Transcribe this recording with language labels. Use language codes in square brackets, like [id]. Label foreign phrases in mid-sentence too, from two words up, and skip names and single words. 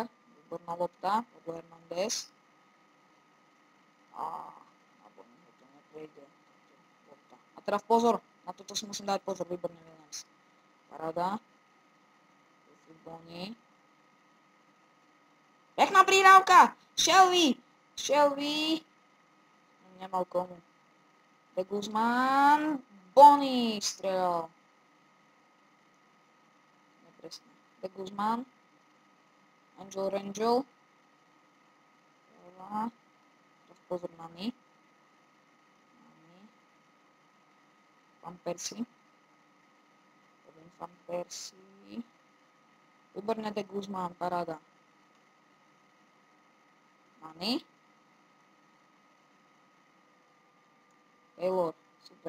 [sk] Výborná lopta. Pablo Hernández. A Bonyho to neprejde. A teraz pozor. Na toto si musím dať pozor. Výborný Williams. Paráda. Bony. Pekná prihrávka. Shelby. Nemal komu. De Guzmán. Bony strelal. Nepresne. De Guzmán. Rangel. Pozor na Nani. Van Persie. Výborné De Guzmán, paráda. Nani. Taylor, super.